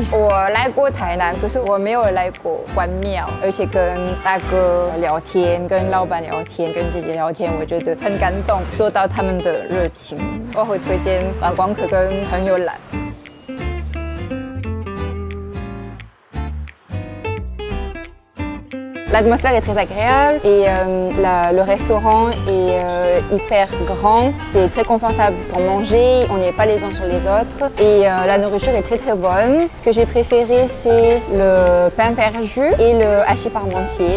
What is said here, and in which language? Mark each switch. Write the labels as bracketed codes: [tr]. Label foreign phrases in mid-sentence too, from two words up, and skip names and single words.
[zh] 我来过台南，可是我没有来过关庙，而且跟大哥聊天，跟老板聊天，跟姐姐聊天，我觉得很感动，受到他们的热情，我会推荐观光客跟朋友来。 [fr] L'atmosphère est très agréable et le restaurant est hyper grand. C'est très confortable pour manger, on n'est pas les uns sur les autres et la nourriture est très bonne. Ce que j'ai préféré c'est le pain perdu et le hachis parmentier.